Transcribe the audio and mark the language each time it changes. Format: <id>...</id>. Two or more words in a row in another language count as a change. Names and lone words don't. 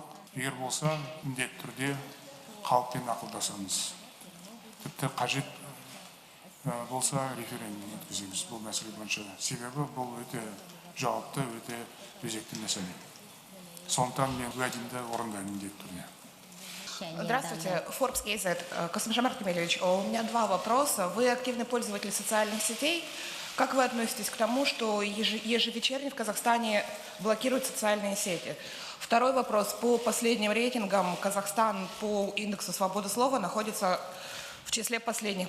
<kk>Егер болса, міндетті түрде халықпен ақылдасамыз. Тіпті қажет болса референдум өткіземіз бұл мәселе бойынша. Себебі бұл өте жауапты, өте өзекті мәселе. Сондықтан мен уәдемді орындаймын міндетті түрде.</kk> <ru>Здравствуйте, Forbes KZ. Касым-Жомарт Кемелевич, у меня два вопроса. Вы активный пользователь социальных сетей. Как вы относитесь к тому, что ежевечерне в Казахстане блокируют социальные сети? Второй вопрос. По последним рейтингам Казахстан по индексу свободы слова находится в числе последних.</ru>